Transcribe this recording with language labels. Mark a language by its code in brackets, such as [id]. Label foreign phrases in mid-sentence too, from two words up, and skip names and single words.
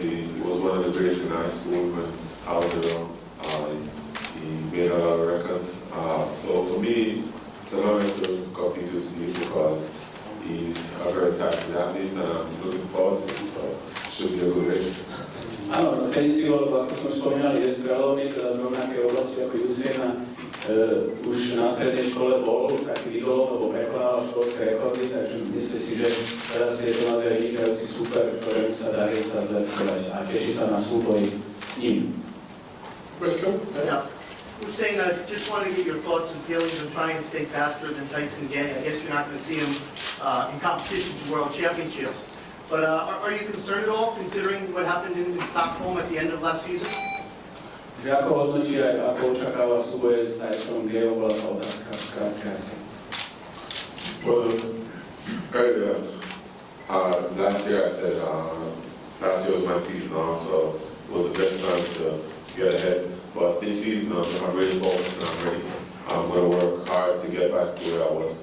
[en] He was one of the greats in high school when I was around. He made a lot of records. So for me, it's an honor to compete with Steve because he's a very talented athlete and I'm looking forward to it. So it should be a good race. [sk] Áno, cením si ho, ako sme spomínali, je z Kráľovny, teda z rovnakej oblasti ako Jusina. Už na strednej škole bol taký idolom, lebo prekonal školské rekordy, takže myslím si, že teraz je to naozaj vynikajúci super, ktorému sa darí sa zlepšovať a teší sa na súboj s ním. [en] Question? Yeah. Hussein, I just want to get your thoughts and feelings on trying to stay faster than Tyson Gay. I guess you're not going to see him in competition for World Championships. But are you concerned at all, considering what happened in Stockholm at the end of last season? [sk] Že ako hodnotí aj ako očakáva súboje s Tysonom Gayom, bola tá otázka v skratke asi. [en] Well, earlier, last year I said, last year was my season off, so it was the best time to get ahead. But this season, I'm really focused and I'm ready. I'm going to work hard to get back to where I was.